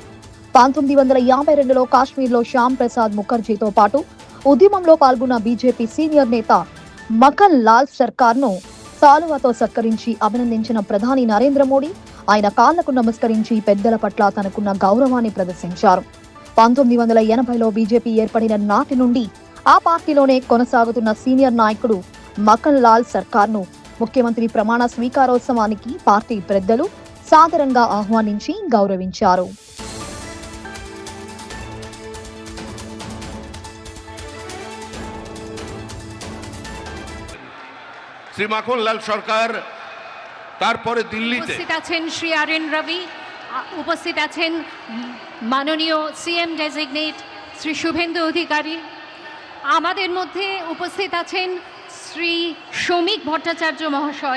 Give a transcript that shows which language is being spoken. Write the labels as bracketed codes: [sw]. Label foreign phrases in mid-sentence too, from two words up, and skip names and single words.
[te] 1952లో కాశ్మీర్లో శ్యామ్ ప్రసాద్ ముఖర్జీతో పాటు ఉద్యమంలో పాల్గొన్న బీజేపీ సీనియర్ నేత మఖన్ లాల్ సర్కార్ను సాలువాతో సత్కరించి అభినందించిన ప్రధాని నరేంద్ర మోడీ ఆయన కాళ్లకు నమస్కరించి పెద్దల పట్ల తనకున్న గౌరవాన్ని ప్రదర్శించారు. 1980లో బీజేపీ ఏర్పడిన నాటి నుండి ఆ పార్టీలోనే కొనసాగుతున్న సీనియర్ నాయకుడు మఖన్ లాల్ సర్కార్ను ముఖ్యమంత్రి ప్రమాణ స్వీకారోత్సవానికి పార్టీ పెద్దలు సాదరంగా ఆహ్వానించి గౌరవించారు. [bn] শ্রী মাখনলাল সরকার তারপরে দিল্লিতে উপস্থিত আছেন শ্রী আরএন রবি, উপস্থিত আছেন মাননীয় [en] CM designate [bn] শ্রী শুভেন্দু অধিকারী, আমাদের মধ্যে উপস্থিত আছেন শ্রী শ্রমিক ভট্টাচার্য মহাশয়।